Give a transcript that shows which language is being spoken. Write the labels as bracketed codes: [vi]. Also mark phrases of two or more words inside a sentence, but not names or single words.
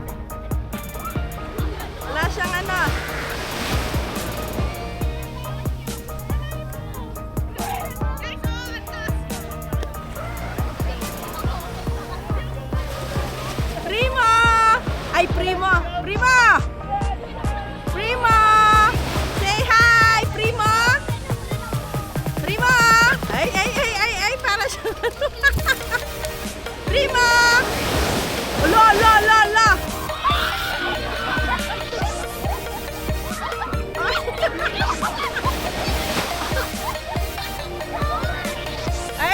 [tl] Wala siyang ano. Primo! Ay, Primo! Primo! Primo! Say hi, Primo! Primo! Ay, para siya. Primo! Ala, ala, ala, ala! Ay!